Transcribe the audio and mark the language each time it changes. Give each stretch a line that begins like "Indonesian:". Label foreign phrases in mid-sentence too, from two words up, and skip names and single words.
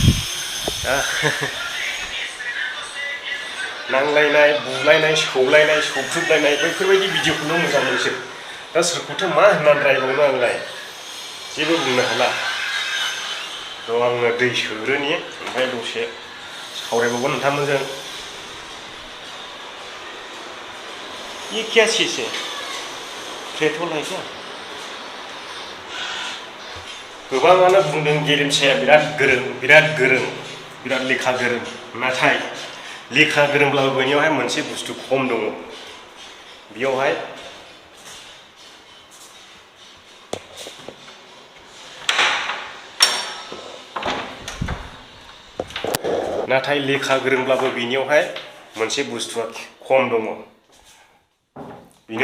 Bodo: नांलायनाय बुलायनाय सौलायनाय सौख्रुबलायनाय बैफोरबायदि भिडिअखौल' मोजां मोनसै दा सोरखौथो मा होननानै रायबावनो आंलाय जेबो बुंनो हाला थ' आङो दै सोग्रोनि ओमफ्राय दसे सावरायबावगोन नोंथांमोनजों
Hindi: ये क्या चीज़ है पेट्रोल है क्या
Bodo: गोबाङानो बुंदों गेरेमसाया बिराद लेखा गोरों नाथाय लेखा गोरोंब्लाबो बेनियावहाय मोनसे बुस्थु खम दङ बेयावहाय नाथाय लेखा गोरोंब्लाबो बेनियावहाय मोनसे बुस्थुआ खम दङ बेनो